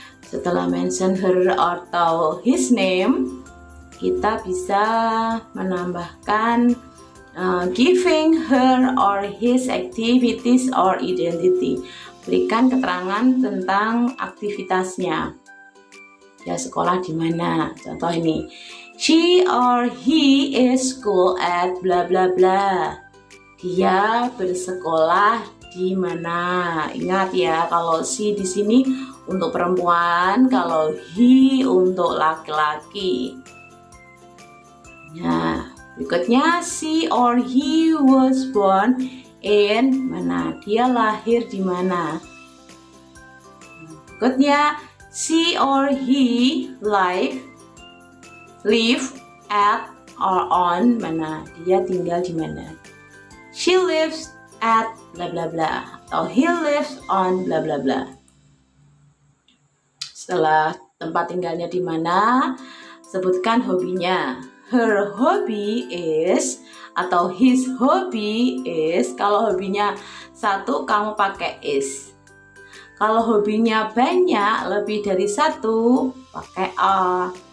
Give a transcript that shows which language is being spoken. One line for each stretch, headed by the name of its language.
Indonesian: Setelah
English: mention her
Indonesian: atau
English: his name,
Indonesian: kita bisa menambahkan
English: giving her or his activities or identity.
Indonesian: Berikan keterangan tentang aktivitasnya. Ya, sekolah di mana? Contoh ini.
English: She or he is school at bla bla bla.
Indonesian: Dia bersekolah di mana? Ingat ya, kalau she di sini untuk perempuan, kalau he untuk laki-laki. Nah, berikutnya
English: she or he was born in
Indonesian: mana? Dia lahir di mana? Berikutnya
English: she or he live at or on
Indonesian: mana? Dia tinggal di mana?
English: She lives at bla bla bla
Indonesian: atau
English: he lives on bla bla bla.
Indonesian: Setelah tempat tinggalnya di mana, sebutkan hobinya.
English: Her hobby is
Indonesian: atau
English: his hobby is.
Indonesian: Kalau hobinya satu kamu pakai is. Kalau hobinya banyak, lebih dari satu, pakai are.